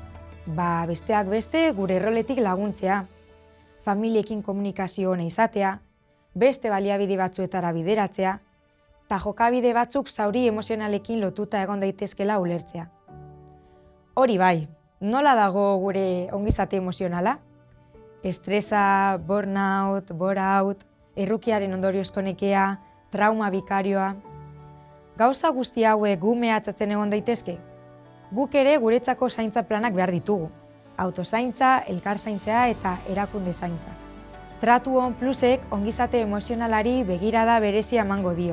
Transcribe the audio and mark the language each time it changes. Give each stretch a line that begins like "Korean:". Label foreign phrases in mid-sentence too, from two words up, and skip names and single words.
Basque: Besteak beste gure erroletik laguntzea, familiekin komunikazio ona izatea, beste baliabide batzuetara bideratzea, eta jokabide batzuk zauri emozionalekin lotuta egon daitezkela ulertzea. Hori bai, nola dago gure ongizate emozionala? Estresa,
English: burnout, bore-out,
Basque: errukiaren ondoriozko nekea, trauma bikarioa. Gauza guzti hauek gu mehatxatzen egon daitezke? Guk ere guretzako zaintza planak behar ditugu. Autozaintza, elkarzaintza eta erakunde zaintza. Tratu on plusek ongizate emozionalari begirada berezia emango dio.